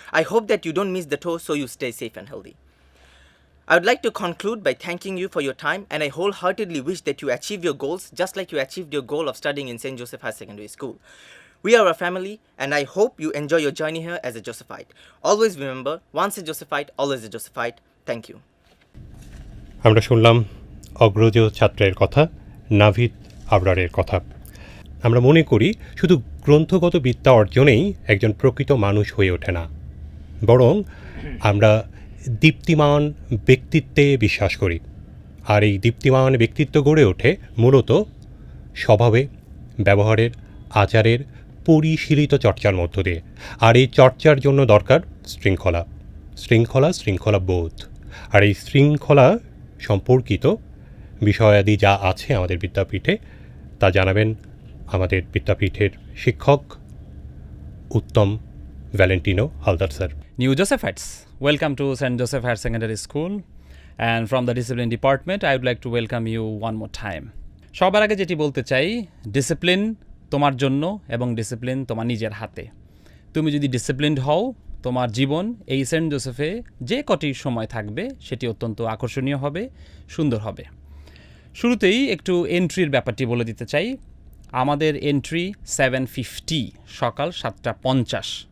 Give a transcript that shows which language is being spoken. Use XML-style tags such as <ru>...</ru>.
<en>I hope that you don't miss the tour so you stay safe and healthy. I would like to conclude by thanking you for your time, and I wholeheartedly wish that you achieve your goals just like you achieved your goal of studying in St. Joseph Higher Secondary School. We are a family, and I hope you enjoy your journey here as a Josephite. Always remember, once a Josephite, always a Josephite. Thank you.</en> <bn>আমরা শুনলাম অগ্রজ ছাত্রের কথা, নাভিদ আবরারের কথা। আমরা মনে করি শুধু গ্রন্থগত বিদ্যা অর্জনেই একজন প্রকৃত মানুষ হয়ে ওঠে না, বরং আমরা দীপ্তিমান ব্যক্তিত্বে বিশ্বাস করি। আর এই দীপ্তিমান ব্যক্তিত্ব গড়ে ওঠে মূলত স্বভাবে, ব্যবহারের, আচারের পরিশীলিত চর্চার মধ্য দিয়ে। আর এই চর্চার জন্য দরকার শৃঙ্খলা, শৃঙ্খলা, শৃঙ্খলা বোধ। আর এই শৃঙ্খলা সম্পর্কিত বিষয়াদি যা আছে আমাদের বিদ্যাপীঠে তা জানাবেন আমাদের বিদ্যাপীঠের শিক্ষক উত্তম Valentino Haldar sir.</bn> <en>New Josephites, welcome to St. Joseph Higher Secondary School, and from the Discipline Department I would like to welcome you one more time.</en> <bn>সবার আগে যেটি বলতে চাই, ডিসিপ্লিন তোমার জন্য এবং ডিসিপ্লিন তোমার নিজের হাতে। তুমি যদি ডিসিপ্লিনড হও, তোমার জীবন এই সেন্ট জোসেফে যে কটি সময় থাকবে সেটি অত্যন্ত আকর্ষণীয় হবে, সুন্দর হবে। শুরুতেই একটু এন্ট্রির ব্যাপারটি বলে দিতে চাই। আমাদের এন্ট্রি 7:50, সকাল 7:50।</bn>